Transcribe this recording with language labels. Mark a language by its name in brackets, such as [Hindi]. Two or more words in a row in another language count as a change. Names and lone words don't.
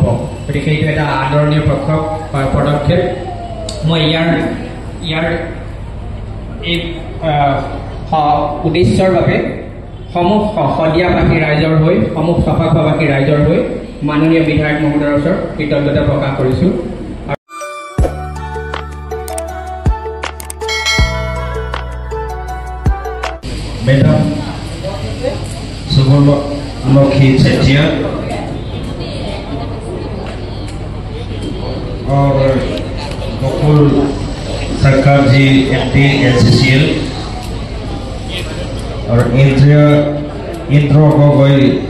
[Assamese] গতিকে এইটো এটা আদৰণীয় পদক্ষেপ। মই ইয়াৰ এই উদ্দেশ্যৰ বাবে সমূহ শদিয়াবাসী ৰাইজৰ হৈ সমূহ চফাখোৱাবাসী ৰাইজৰ হৈ মাননীয় বিধায়ক মহোদয়ৰ ওচৰত কৃতজ্ঞতা প্ৰকাশ কৰিছোঁ। [Hindi] मैडम सुवर्णमुखी चेटिया और गोकुल सरकार जी एमडी एचसीएल और इंद्र गोगोई